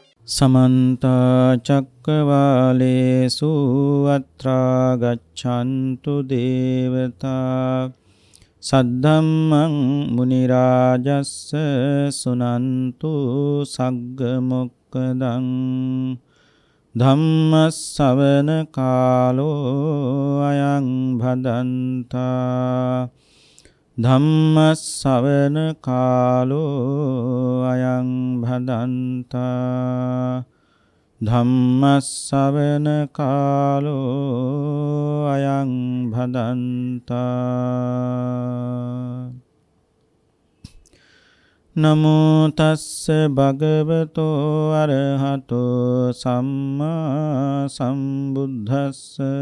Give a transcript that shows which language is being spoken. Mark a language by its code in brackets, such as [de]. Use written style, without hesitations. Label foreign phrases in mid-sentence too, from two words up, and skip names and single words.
[pi] समन्त चक्रवालेषु अत्रा गच्छन्तु देवता सद्धम्मं मुनिराजस्स सुनन्तु सग्गमुक्कदं धम्मස්සවන කාලෝ අයං භදන්තා ධම්මස්සවන කාලෝ අයං භදන්තා ධම්මස්සවන කාලෝ අයං භදන්තා නමෝ තස්ස භගවතෝ අරහතෝ සම්මා සම්බුද්දස්ස